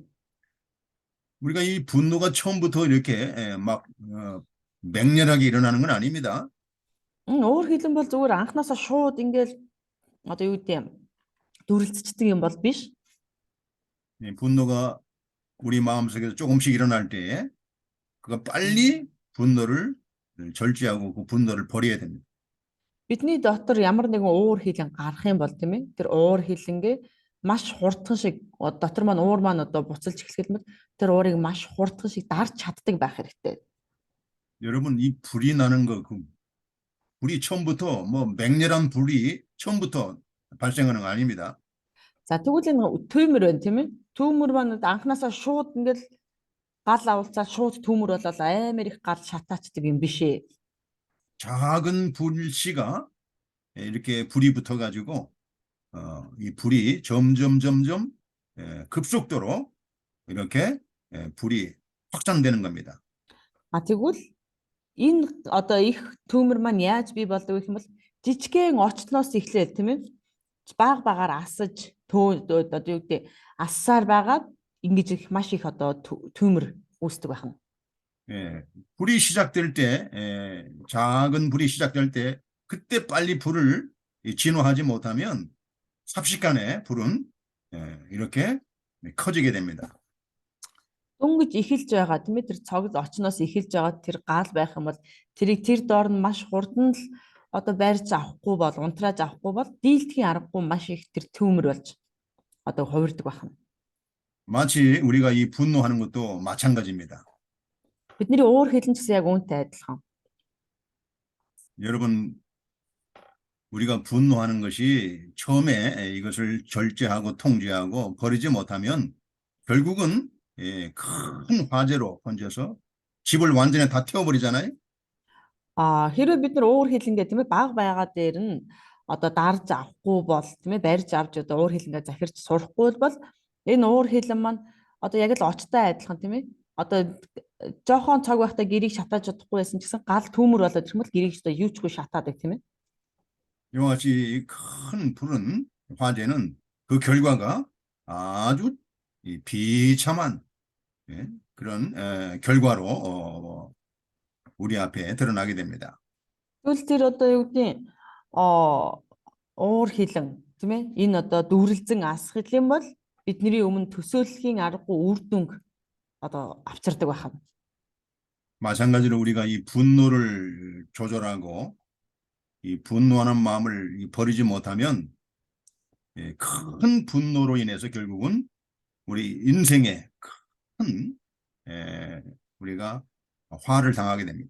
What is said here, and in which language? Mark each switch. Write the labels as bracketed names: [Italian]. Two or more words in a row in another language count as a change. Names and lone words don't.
[Korean] 우리가 이 분노가 처음부터 이렇게 막 맹렬하게 일어나는 건 아닙니다. [Mongolian] Уур хилэн бол зүгээр анханасаа шууд ингээл одоо юу гэдэг дүрлцдэг юм бол биш. [Korean] 분노가 우리 마음속에서 조금씩 일어날 때 그가 빨리 분노를 절제하고 그 분노를 버려야 됩니다. [Mongolian] Бидний дотор ямар нэгэн уур хилэн гарах юм бол тийм ээ. Тэр уур хилэнгээ маш хурдхан шиг дотор маань уур маань одоо буцалж эхлэхэд мэт тэр уурыг маш хурдхан шиг дарж чаддаг байх хэрэгтэй. [Korean] 여러분, 이 불이 나는 거, 그 불이 처음부터 뭐 맹렬한 불이 처음부터 발생하는 거 아닙니다. [Mongolian] За тэгвэл энэ түймэр байна тийм ээ. Түймэр маань анханасаа шууд ингээл гал авалцаад шууд түймэр болол амар их гал шатаачдаг юм биш ээ. [Korean] 작은 불씨가 이렇게 불이 붙어가지고 이 불이 점점 급속도로 이렇게 불이 확장되는 겁니다. [Mongolian] А тэгвэл энэ одоо их түймэр маань яаж бий болдог гэх юм бол жижигхэн очноос эхлээл тийм ээ. Баг багаар асаж одоо юу гэдэг ассаар байгаад ингэж их маш их одоо түймэр үүсдэг байна. [Korean] 불이 시작될 때, 작은 불이 시작될 때, 그때 빨리 불을 진화하지 못하면 삽시간에 불은 이렇게 커지게 됩니다. [Mongolian] Дөнгөж эхэлж байгаа тийм ээ тэр цогц очноос эхэлж байгаа тэр гал байх юм бол тэрийг тэр доор нь маш хурдан л одоо барьж авахгүй бол унтрааж авахгүй бол дийлдэхийн аргагүй маш их тэр түймэр болж одоо хувирдаг байна. [Korean] 마치 우리가 이 분노하는 것도 마찬가지입니다. [Mongolian] Бидний уур хилэн ч гэсэн яг үүнтэй адилхан. [Korean] 여러분, 우리가 분노하는 것이 처음에 이것을 절제하고 통제하고 버리지 못하면 결국은 큰 화재로 번져서 집을 완전히 다 태워버리잖아요. [Mongolian] Хэрвээ бид нар уур хилэнгээ тийм ээ баг байгаа дээр нь одоо дарж авахгүй бол тийм ээ барьж авч одоо уур хилэнгээ захирч сурахгүй бол энэ уур хилэн маань одоо яг л очтой адилхан тийм ээ одоо жоохон цаг байхдаа гэрийг шатааж чадахгүй байсан ч гэсэн гал түүмэр болоод ирэх юм бол гэрийг одоо юучгүй шатаадаг тийм ээ. [Korean] 이와 같이 큰 불은 화재는 그 결과가 아주 비참한 그런 결과로 우리 앞에 드러나게 됩니다. [Mongolian] Тэгвэл тэр одоо юу гэдэг уур хилэн тийм ээ энэ одоо дүрлзэн асах юм бол бидний өмнө төсөөлөхийн аргагүй үр дүнг одоо авчирдаг байна. [Korean] 마찬가지로 우리가 이 분노를 조절하고 이 분노하는 마음을 버리지 못하면 큰 분노로 인해서 결국은 우리 인생에 큰 우리가 화를 당하게 됩니다.